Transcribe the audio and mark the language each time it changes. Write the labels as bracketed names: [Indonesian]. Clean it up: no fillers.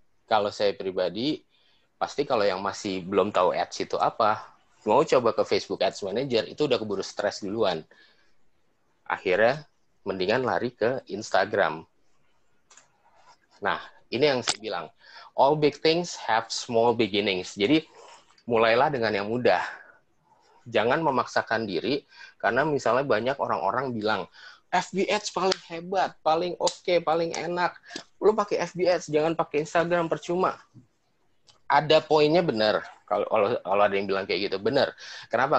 [Indonesian] Kalau saya pribadi, pasti kalau yang masih belum tahu ads itu apa, mau coba ke Facebook Ads Manager, itu udah keburu stres duluan. Akhirnya, mendingan lari ke Instagram. Nah, ini yang saya bilang. [English] All big things have small beginnings. [Indonesian] Jadi, mulailah dengan yang mudah. Jangan memaksakan diri, karena misalnya banyak orang-orang bilang, FB Ads paling hebat, paling oke, paling enak. Lu pakai FB Ads, jangan pakai Instagram, percuma. Ada poinnya benar, kalau ada yang bilang kayak gitu, benar. Kenapa?